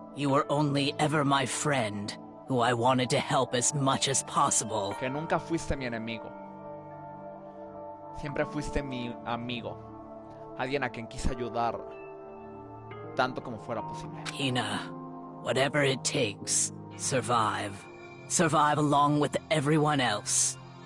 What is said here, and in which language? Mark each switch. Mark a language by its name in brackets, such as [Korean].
[English] You were only ever my friend, who I wanted to help as much as possible. [Spanish] que nunca fuiste mi enemigo. Siempre fuiste mi amigo. Alguien a quien quise ayudar tanto como fuera posible. [English] Hina, whatever it takes, survive. Survive along with everyone else.